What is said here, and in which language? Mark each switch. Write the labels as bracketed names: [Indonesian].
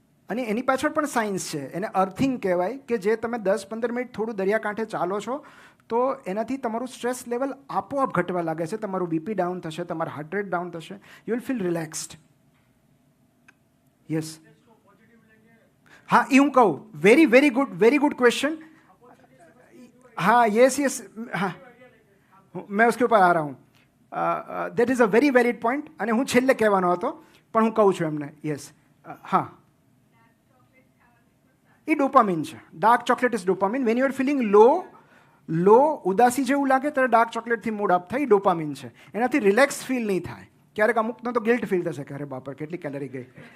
[Gujarati] અને એની પાછળ પણ સાયન્સ છે, એને અર્થિંગ કહેવાય, કે જે તમે 10-15 મિનિટ થોડું દરિયાકાંઠે ચાલો છો તો એનાથી તમારું સ્ટ્રેસ લેવલ આપોઆપ ઘટવા લાગે છે, તમારું બીપી ડાઉન થશે, તમારું હાર્ટ રેટ ડાઉન થશે, [English] You will feel relaxed. [Hindi] Yes, हाँ ये हूँ कहूँ, [English] Very good question. [Hindi] हाँ यस हाँ, मैं उसके ऊपर आ रहा हूँ. [English] that is a very valid point, [Gujarati] અને હું છેલ્લે કહેવાનો હતો પણ હું કહું છું એમને. યસ, હા, એ ડોપામિન છે. [English] Dark chocolate is dopamine. When you are feeling low [Gujarati] ઉદાસી જેવું લાગે ત્યારે ડાર્ક ચોકલેટથી મૂડ અપ થાય, ડોપામિન છે. એનાથી રિલેક્સ ફીલ નહીં થાય. ક્યારેક અમુકનો તો ગિલ્ટ ફીલ થશે કે અરે બાપા કેટલી કેલરી ગઈ.